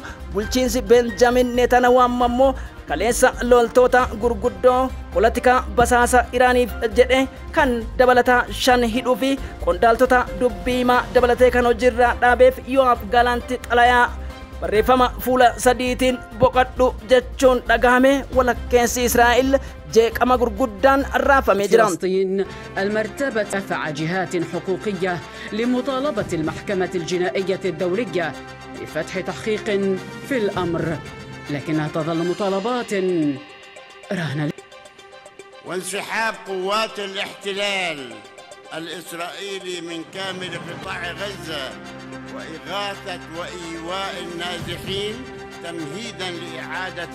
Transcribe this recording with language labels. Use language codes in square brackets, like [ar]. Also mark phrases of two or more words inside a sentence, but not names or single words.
[om] Bulchiinsi Benjamin Netanyahuu ammoo kaleessa loltoota gurguddoo politika basaasa Iraaniif jedhe kan dabalata 5 hidhuu fi qondaaltota dubbiimaa dabalatee kan hojiirra dhaabeef Yo'aab Gaalaanti xalayaa barreeffama fuula sadiitiin boqadhu jechuun dhagahame. walakkeessi Israa'el jeeqama gurguddaan raafamee jira. [ar] فلسطين المرتبة دفع جهات حقوقية لمطالبة المحكمة الجنائية الدولية بفتح تحقيق في الأمر، لكنها تظل مطالبات رهن. وانسحاب قوات الاحتلال الإسرائيلي من كامل قطاع غزة وإغاثة وإيواء النازحين تمهيدا لإعادة.